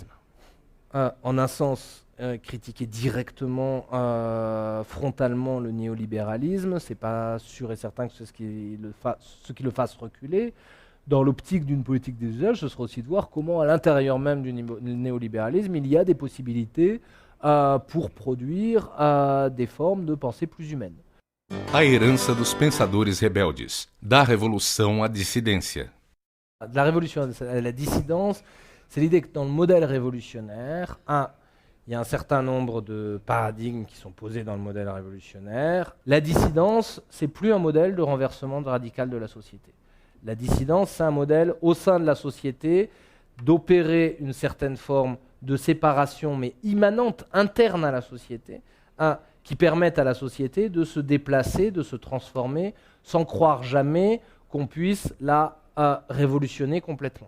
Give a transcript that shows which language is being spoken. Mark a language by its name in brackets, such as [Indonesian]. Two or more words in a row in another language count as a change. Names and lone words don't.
[French] En un sens, critiquer directement, frontalement le néolibéralisme, c'est pas sûr et certain que c'est ce qui le fasse reculer. Dans l'optique d'une politique des usages, ce sera aussi de voir comment, à l'intérieur même du néolibéralisme, il y a des possibilités pour produire des formes de pensée plus humaines. [Portuguese] A herança dos pensadores rebeldes, da revolução à dissidência. [French] De la révolution à la dissidence, c'est l'idée que dans le modèle révolutionnaire, il y a un certain nombre de paradigmes qui sont posés dans le modèle révolutionnaire. La dissidence, c'est plus un modèle de renversement radical de la société. La dissidence, c'est un modèle au sein de la société d'opérer une certaine forme de séparation, mais immanente, interne à la société, qui permettent à la société de se déplacer, de se transformer, sans croire jamais qu'on puisse la révolutionner complètement.